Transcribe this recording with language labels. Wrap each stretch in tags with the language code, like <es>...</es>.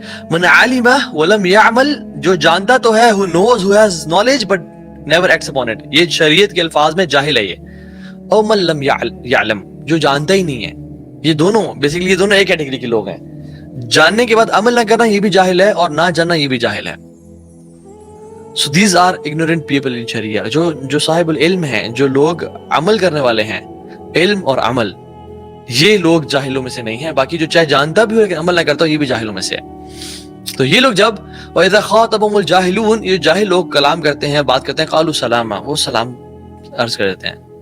<ar>من علم ولم يعمل,</ar> <ur>جو جانتا تو ہے,</ur> <en>who knows, who has knowledge but never acts upon it,</en> <ur>یہ شریعت کے الفاظ میں جاہل ہے یہ.</ur> <ar>او من لم يعلم,</ar> <ur>جو جانتا ہی نہیں ہے. یہ دونوں بیسیکلی یہ دونوں ایک کیٹیگری کے لوگ ہیں. جاننے کے بعد عمل نہ کرنا یہ بھی جاہل ہے, اور نہ جاننا یہ بھی جاہل ہے.</ur> <en>So these are ignorant people in Sharia.</en> <ur>جو صاحب العلم ہیں, جو لوگ عمل کرنے والے ہیں, علم اور عمل, یہ لوگ جاہلوں میں سے نہیں ہیں. باقی جو چاہے جانتا بھی ہو لیکن عمل نہ کرتا ہو, یہ بھی جاہلوں میں سے ہے. تو یہ لوگ جب</ur> <ar>وَإِذَا خَاطَبَهُمُ الْجَاهِلُونَ,</ar> <ur>یہ جاہل لوگ کلام کرتے ہیں, بات کرتے ہیں,</ur> <ar>قالوا سلاما,</ar> <ur>وہ سلام عرض کر دیتے ہیں.</ur>